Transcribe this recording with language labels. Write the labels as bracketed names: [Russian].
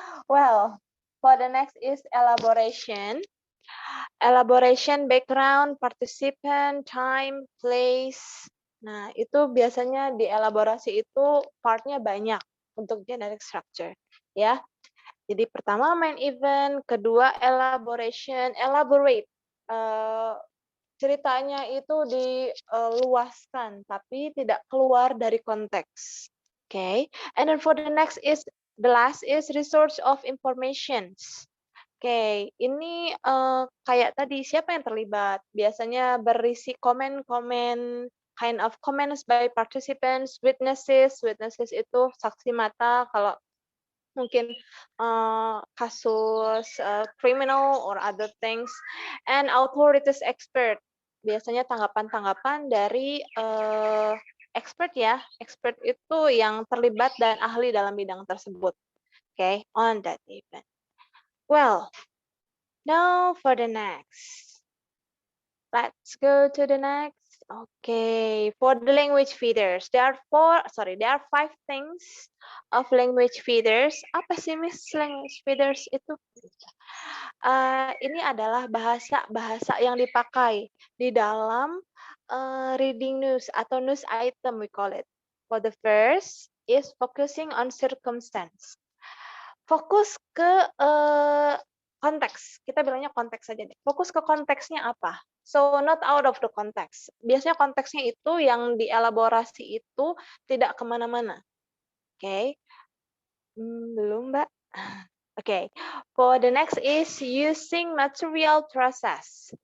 [English] Well, for the next is elaboration. Elaboration, background, participant, time, place. [Indonesian] Nah, itu biasanya di elaborasi itu partnya banyak untuk generic structure, ya. Jadi pertama main event, kedua elaboration, elaborate. Ceritanya itu diluaskan, tapi tidak keluar dari konteks. [English] Okay, and then for the next is the last is resource of informations. [Indonesian] Okay, ini kayak tadi siapa yang terlibat? Biasanya berisi komen-komen, [English] kind of comments by participants, witnesses. [Indonesian] Witnesses itu saksi mata. Kalau mungkin kasus [English] criminal or other things, and authorities expert. [Indonesian] Biasanya tanggapan-tanggapan dari expert ya. Expert itu yang terlibat dan ahli dalam bidang tersebut. [English] Okay, on that event. Well, now for the next. Let's go to the next. Okay, for the language feeders, there are 5 things of language feeders. [Indonesian] Apa sih Miss language feeders itu? Ini adalah bahasa yang dipakai di dalam reading news atau news item [English] we call it. For the first is focusing on circumstance. [Indonesian] Fokus ke konteks. Kita bilangnya konteks saja deh. Fokus ke konteksnya apa? [English] So not out of the context. [Indonesian] Biasanya konteksnya itu yang dielaborasi itu tidak kemana-mana. Oke, belum Mbak. [English] Oke, for the next is using material process.